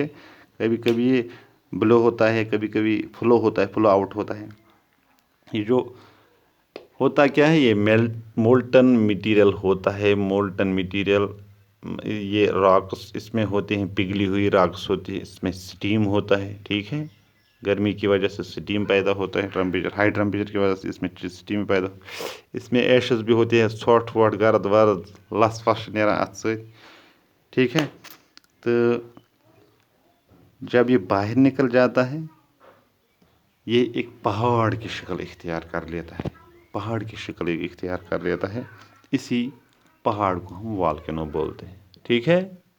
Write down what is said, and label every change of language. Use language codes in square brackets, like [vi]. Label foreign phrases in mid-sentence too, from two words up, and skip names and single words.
[ur] کبھی کبھی یہ بلو ہوتا ہے کبھی کبھی فلو ہوتا ہے [en] flow out [ur] ہوتا ہے یہ جو ہوتا کیا ہے یہ [en] molten material [ur] ہوتا ہے [en] molten material [ur] یہ راکس اس میں ہوتے ہیں پگھلی ہوئی راکس ہوتی ہے اس میں سٹیم ہوتا ہے ٹھیک ہے گرمی کی وجہ سے سٹیم پیدا ہوتا ہے [en] high temperature [ur] کی وجہ سے اس میں سٹیم پیدا اس میں ایشز بھی ہوتے ہیں [ks] ژھۄٹھ وۄٹھ گرد ورد لس وس نیران اتھ سۭتۍ [ur] ٹھیک ہے تو جب یہ باہر نکل جاتا ہے یہ ایک پہاڑ کی شکل اختیار کر لیتا ہے پہاڑ کی شکل اختیار کر لیتا ہے اسی پہاڑ کو ہم والکینو بولتے ہیں ٹھیک ہے